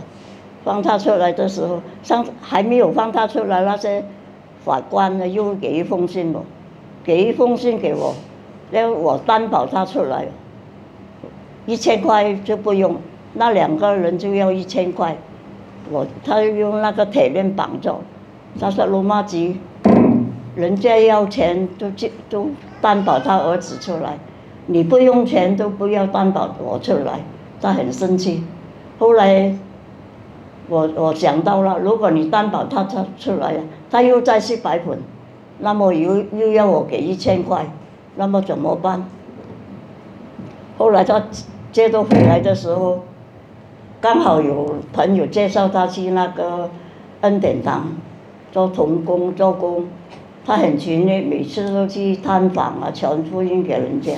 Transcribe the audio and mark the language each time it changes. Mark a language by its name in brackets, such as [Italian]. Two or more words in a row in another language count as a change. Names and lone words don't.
[Chinese] 放他出來的時候，還沒有放他出來，那些法官呢又給一封信我，給一封信給我，要我擔保他出來，1000塊就不用，那2個人就要1000塊，他用那個鐵鏈綁着，他說羅馬吉，人家要錢都擔保他兒子出來，你不用錢都不要擔保我出來，他很生氣。後來我想到了，如果你擔保他出來了，他又再吸白粉，那麼又要我給1000塊，那麼怎麼辦？後來他戒毒回來的時候，剛好有朋友介紹他去那個恩典堂， 做童工做工，他很勤力，每次都去探访啊，传福音给人家。